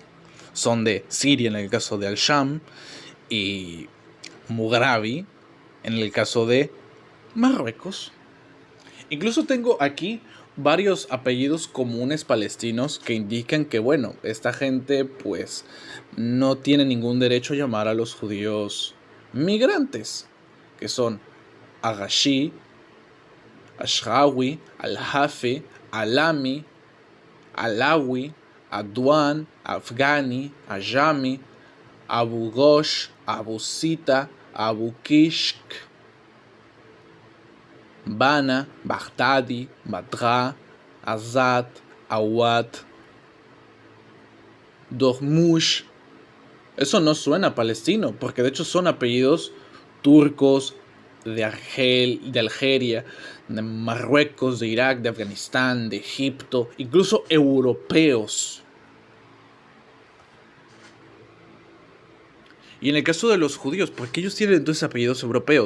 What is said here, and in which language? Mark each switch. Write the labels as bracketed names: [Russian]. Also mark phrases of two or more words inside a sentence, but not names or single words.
[Spanish] Son de Siria en el caso de Al-Sham y Mughrabi en el caso de Marruecos. Incluso tengo aquí varios apellidos comunes palestinos que indican que, bueno, esta gente pues no tiene ningún derecho a llamar a los judíos migrantes, que son Agashi, Ashrawi, Al-Hafi, Alami, Alawi, Adwan, Afghani, Ajami, Abu Ghosh, Abu Sita, Abu Kishk, Bana, Baghdadi, Badra, Azad, Awad, Dormush. Eso no suena palestino, porque de hecho son apellidos turcos, de Algeria, de Marruecos, de Irak, de Afganistán, de Egipto, incluso europeos. Y en el caso de los judíos, ¿por qué ellos tienen entonces apellidos europeos?